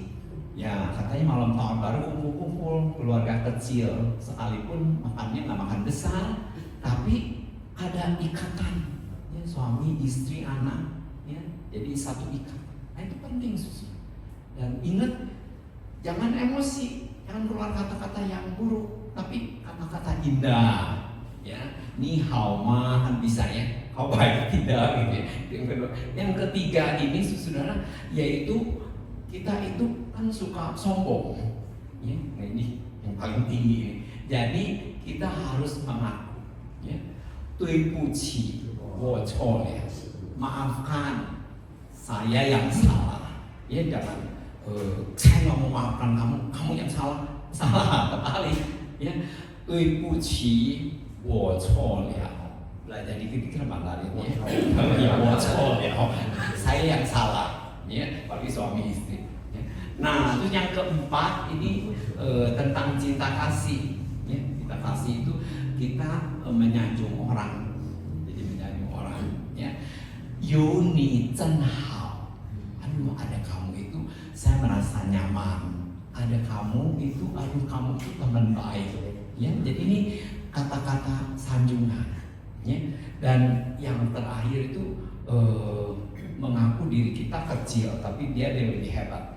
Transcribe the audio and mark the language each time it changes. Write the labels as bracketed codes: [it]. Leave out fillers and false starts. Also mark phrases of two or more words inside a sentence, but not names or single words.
[id] Ya katanya malam tahun baru kumpul-kumpul keluarga kecil, sekalipun makannya nggak makan besar, tapi ada ikatan, ya, suami, istri, anak, ya, jadi satu ikat. Nah itu penting susu. Dan ingat, jangan emosi, jangan keluar kata-kata yang buruk, tapi kata-kata indah. Ya, [zh] 你好吗 [id] kan bisa ya. How baik tidak gitu ya. Yang kedua, yang ketiga ini saudara, yaitu kita itu kan suka sombong, ya. Nah, ini yang paling tinggi ini. Jadi kita harus mengaku, ya. [zh] 对不起，我错了， [id] maafkan saya yang salah. Ya jangan saya nggak mau maafkan kamu, kamu yang salah. Salah kebalik, ya. [zh] 对不起，我错了。 [id] Belajar dikit-dikit sama lainnya. Ya, [zh] 我错了， [id] saya yang salah, ya, bagi suami istri. Ya. Nah, terus yang keempat ini tentang cinta kasih. Ya, cinta kasih itu kita menyanjung orang, jadi menyanjung orang. Ya, [zh] 有你真好. [id] Aduh, ada kamu itu saya merasa nyaman. Ada kamu itu, aduh kamu itu teman baik. Ya, jadi ini kata-kata sanjungan. Ya. Dan yang terakhir itu mengaku diri kita kecil, tapi dia lebih hebat.